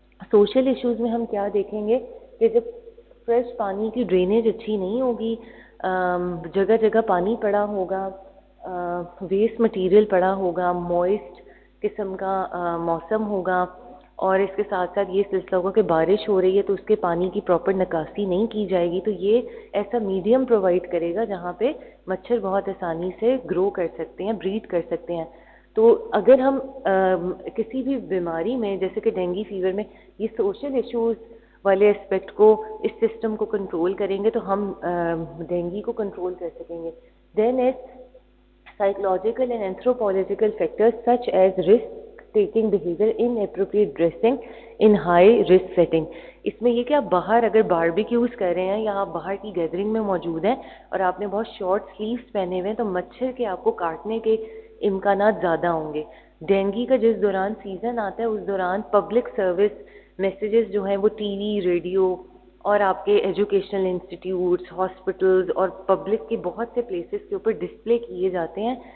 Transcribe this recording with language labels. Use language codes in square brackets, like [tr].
[ur] Social issues میں ہم کیا دیکھیں گے کہ جب فریش پانی کی ڈرینیج اچھی نہیں ہوگی, جگہ جگہ پانی پڑا ہوگا, ویسٹ مٹیریل پڑا ہوگا, موئسٹ قسم کا موسم ہوگا, اور اس کے ساتھ ساتھ یہ سلسلہ ہوگا کہ بارش ہو رہی ہے تو اس کے پانی کی پراپر نکاسی نہیں کی جائے گی, تو یہ ایسا میڈیم پرووائڈ کرے گا جہاں پہ مچھر بہت آسانی سے گرو کر سکتے ہیں, بریڈ کر سکتے ہیں. تو اگر ہم کسی بھی بیماری میں جیسے کہ ڈینگی فیور میں یہ سوشل ایشوز والے اسپیکٹ کو, اس سسٹم کو کنٹرول کریں گے تو ہم ڈینگی کو کنٹرول کر سکیں گے. [en] Then psychological and anthropological factors such as risk taking behavior, inappropriate dressing in high risk setting. [ur] اس میں یہ کہ آپ باہر اگر باربیکیوز کر رہے ہیں یا آپ باہر کی گیدرنگ میں موجود ہیں اور آپ نے بہت شارٹ سلیوز پہنے ہوئے ہیں تو مچھر کے آپ کو کاٹنے کے امکانات زیادہ ہوں گے. ڈینگی کا جس دوران سیزن آتا ہے اس دوران پبلک سروس میسیجز جو ہیں وہ ٹی وی, ریڈیو اور آپ کے ایجوکیشنل انسٹیٹیوٹس, ہاسپٹلز اور پبلک کے بہت سے پلیسز کے اوپر ڈسپلے کیے جاتے ہیں.